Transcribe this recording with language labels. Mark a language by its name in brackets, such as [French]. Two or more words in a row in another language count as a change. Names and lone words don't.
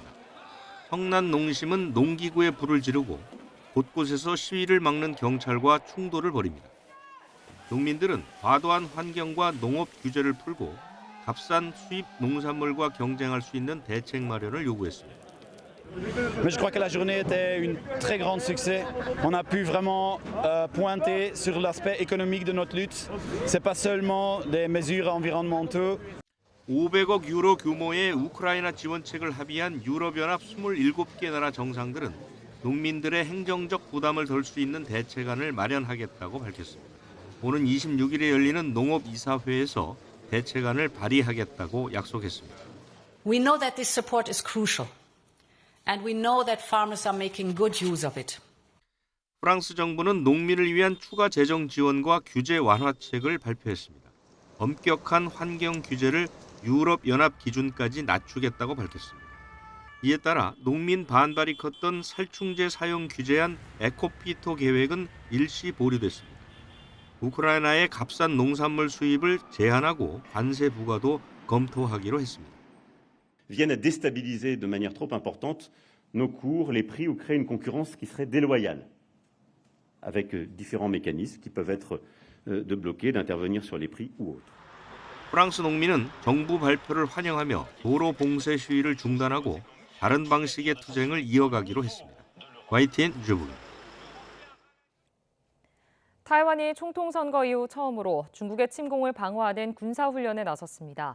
[Korean] 성난 농심은 농기구에 불을 지르고 곳곳에서 시위를 막는 경찰과 충돌을 벌입니다. 농민들은 과도한 환경과 농업 규제를 풀고 값싼 수입 농산물과 경쟁할 수 있는 대책 마련을 요구했습니다. [French] Mais je crois que la journée était un très grand succès. On a pu vraiment pointer sur l'aspect économique de notre lutte. C'est pas seulement des mesures environnementales. [Korean] 500억 유로 규모의 우크라이나 지원책을 합의한 유럽연합 27개 나라 정상들은 농민들의 행정적 부담을 덜 수 있는 대책안을 마련하겠다고 밝혔습니다. 오는 26일에 열리는 농업이사회에서 대책안을 발의하겠다고 약속했습니다. [English] We know that this support is crucial, and we know that farmers are making good use of it. [Korean] 프랑스 정부는 농민을 위한 추가 재정 지원과 규제 완화책을 발표했습니다. 엄격한 환경 규제를 유럽연합 기준까지 낮추겠다고 밝혔습니다. 이에 따라 농민 반발이 컸던 살충제 사용 규제안 에코피토 계획은 일시 보류됐습니다. 우크라이나의 값싼 농산물 수입을 제한하고 관세 부과도 검토하기로 했습니다. [French] viennent à déstabiliser de manière trop importante nos cours, les prix ou créer une concurrence qui serait déloyale, avec différents mécanismes qui peuvent être de bloquer, d'intervenir sur les prix ou autres. [Korean] 프랑스 농민은 정부 발표를 환영하며 도로 봉쇄 시위를 중단하고 다른 방식의 투쟁을 이어가기로 했습니다. YTN 주부입니다. 타이완이 총통 선거 이후 처음으로 중국의 침공을 방어하는 군사훈련에 나섰습니다.